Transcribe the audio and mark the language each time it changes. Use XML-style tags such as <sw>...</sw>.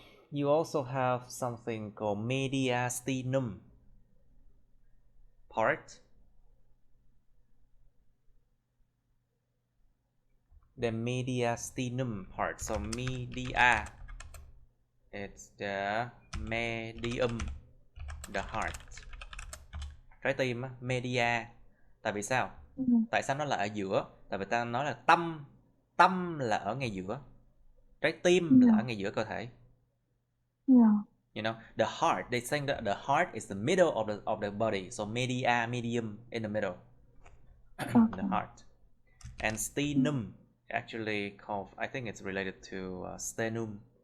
<en>You also have something called mediastinum part. The mediastinum part. So media, it's the medium, the heart.</en> <vi>Trái tim á, media. Tại vì sao? Tại sao nó là ở giữa? Tại vì ta nói là tâm tâm là ở ngay giữa, trái tim là ở ngay giữa cơ thể.</vi> <en>Yeah. You know, the heart, they saying that the heart is the middle of the body, so media, medium in the middle. Okay. The heart. And sternum, actually called, I think it's related to sternum.</en>